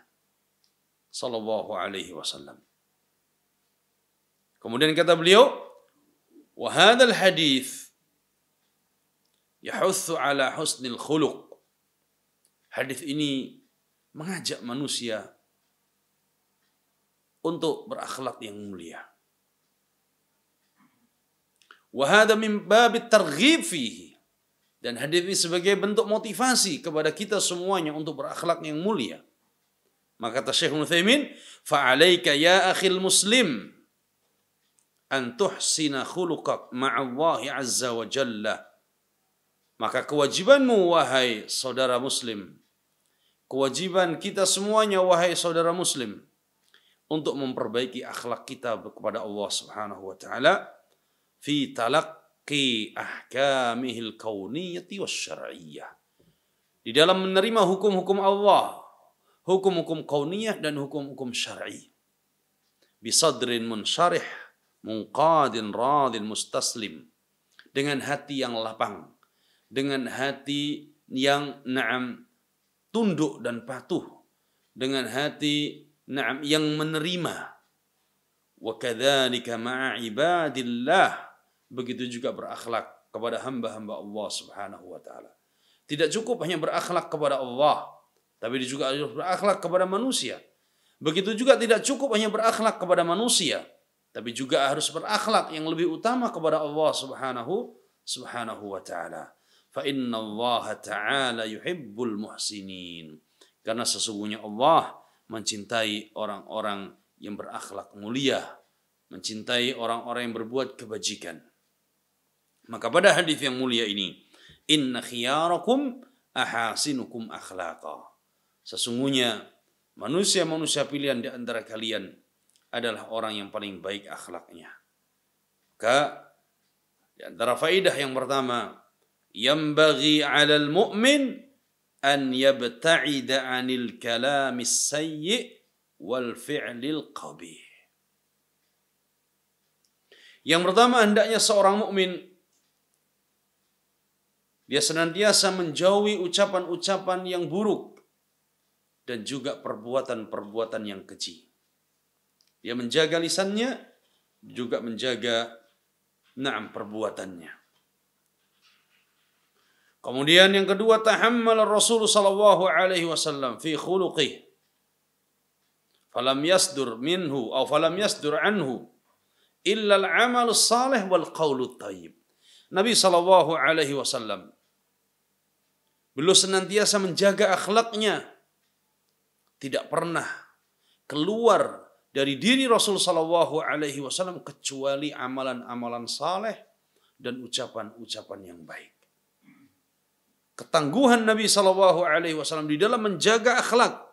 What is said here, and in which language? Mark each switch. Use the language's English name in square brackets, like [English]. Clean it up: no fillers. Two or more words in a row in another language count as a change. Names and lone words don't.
[Arabic] صلى الله عليه وسلم. [Indonesian] Kemudian kata beliau, [Arabic] وهذا الحديث يحث على حسن الخلق. [Indonesian] Hadis ini mengajak manusia untuk berakhlak yang mulia. [Arabic] وهذا من باب الترغيب فيه. [Indonesian] Dan hadis ini sebagai bentuk motivasi kepada kita semuanya untuk berakhlak yang mulia. Maka kata Syekh Utsaimin, [Arabic] فعليك يا أخي المسلم أن تحسن خلقك مع الله عز وجل. [Indonesian] Maka kewajibanmu wahai saudara muslim, kewajiban kita semuanya wahai saudara muslim, untuk memperbaiki akhlak kita kepada Allah [Arabic] سبحانه وتعالى في تلقي أحكامه الكونية والشرعية. [Indonesian] Di dalam menerima hukum-hukum Allah, hukum-hukum kauniyah dan hukum-hukum syar'i. [Arabic] بصدر منشرح، منقاد راض مستسلم. [Indonesian] Dengan hati yang lapang, dengan hati yang tunduk dan patuh, dengan hati yang menerima. [Arabic] وكذلك مع عباد الله, [Indonesian] begitu juga berakhlak kepada hamba-hamba Allah [Arabic] سبحانه وتعالى. [Indonesian] Tidak cukup hanya berakhlak kepada Allah, tapi juga harus berakhlak kepada manusia. Begitu juga tidak cukup hanya berakhlak kepada manusia, tapi juga harus berakhlak yang lebih utama kepada Allah [Arabic] سبحانه وتعالى. فإن الله تعالى يحب المحسنين. [Indonesian] Karena sesungguhnya Allah mencintai orang-orang yang berakhlak mulia, mencintai orang-orang yang berbuat kebajikan. Maka pada hadis yang mulia ini, [Arabic] إن خياركم أحاسنكم أخلاقا. [Indonesian] Sesungguhnya manusia-manusia pilihan di antara kalian adalah orang yang paling baik akhlaknya. Maka di antara faedah yang pertama, [Arabic] ينبغي على المؤمن أن يبتعد عن الكلام السيئ والفعل القبيح. [Indonesian] Yang pertama, hendaknya seorang mukmin dia senantiasa menjauhi ucapan-ucapan yang buruk dan juga perbuatan-perbuatan yang keji. Dia menjaga lisannya, juga menjaga perbuatannya. Kemudian yang kedua, [Arabic] تحمل الرسول صلى الله عليه وسلم في خلقه فلم يصدر عنه إلا العمل الصالح والقول الطيب. [Indonesian] Nabi [Arabic] صلى الله عليه وسلم [Indonesian] beliau senantiasa menjaga akhlaknya, tidak pernah keluar dari diri Rasul [Arabic] صلى الله عليه وسلم [Indonesian] kecuali amalan-amalan saleh dan ucapan-ucapan yang baik. Ketangguhan Nabi [Arabic] صلى الله عليه وسلم [Indonesian] di dalam menjaga akhlak.